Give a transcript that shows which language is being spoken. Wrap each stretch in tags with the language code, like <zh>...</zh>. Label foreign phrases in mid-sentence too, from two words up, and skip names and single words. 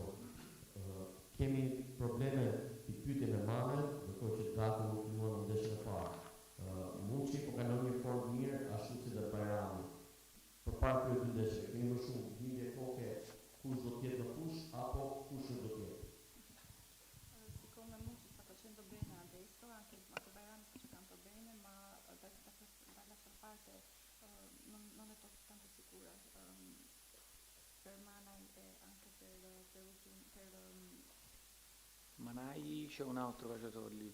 <sq>Kemi probleme i pyetje me Mamet, ndërkohë që Daku nuk luan në ndeshjen e parë. Muçi po kalon një formë mirë, ashtu si dhe Bajrami. Përpara këtyre 2 ndeshjeve, kemi më shumë lidhje koke kush do të jetë në fush apo kush nuk do të jetë.</sq> <it>Secondo Muçi sta facendo bene adesso, anche Bajrami sta giocando bene, se non è tanto sicura per Manaj e anche Manai c'è un altro calciatore lì.</it>